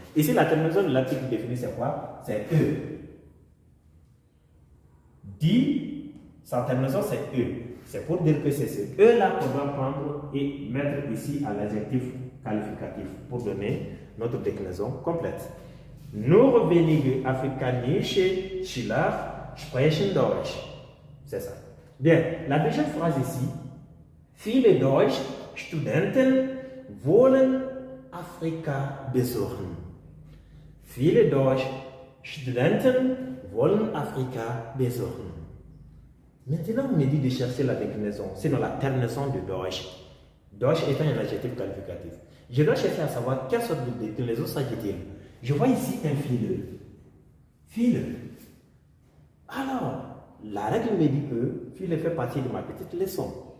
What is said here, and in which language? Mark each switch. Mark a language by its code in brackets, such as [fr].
[fr] Ici, la terminaison de l'article défini, c'est quoi? C'est E. Dit, sa terminaison, c'est E. C'est pour dire que c'est ce E-là qu'on va prendre et mettre ici à l'adjectif qualificatif pour donner notre déclinaison complète. [de] Nur wenige afrikanische Schüler sprechen Deutsch. [fr] C'est ça. Bien, la deuxième phrase ici. [de] Viele Deutsche Studenten wollen Afrika besuchen. Viele Deutsche Studenten wollen Afrika besuchen. [fr] Maintenant, on me dit de chercher la déclinaison, sinon la terminaison de Deutsch. Deutsch étant un adjectif qualificatif. Je dois chercher à savoir quelle sorte de déclinaison s'agit-il. Je vois ici un file. File. Alors, la règle me dit que file fait partie de ma petite leçon.